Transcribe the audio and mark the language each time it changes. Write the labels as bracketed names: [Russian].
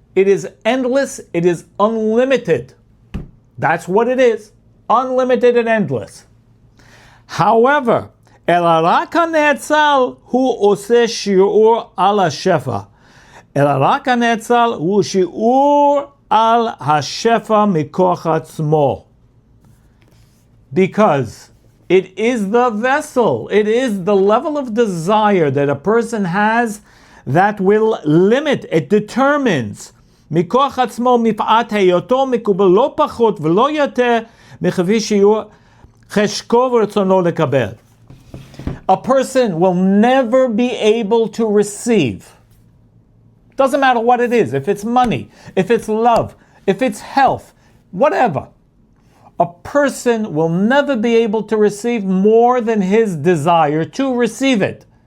[English] It is endless, it is unlimited. That's what it is. Unlimited and endless. However, [Hebrew] אלא רק הנאצל הוא עושה שיעור על השפע. אלא רק הנאצל הוא שיעור על השפע מכוח עצמו. [English] Because it is the vessel, it is the level of desire that a person has that will limit, it determines [Hebrew] מכוח עצמו מפאת היותו מקובל לא פחות ולא יותר מכפי שיהיו חשקו ורצונו לקבל. [English] A person will never be able to receive. Doesn't matter what it is, if it's money, if it's love, if it's health, whatever. A person will never be able to receive more than his desire to receive it.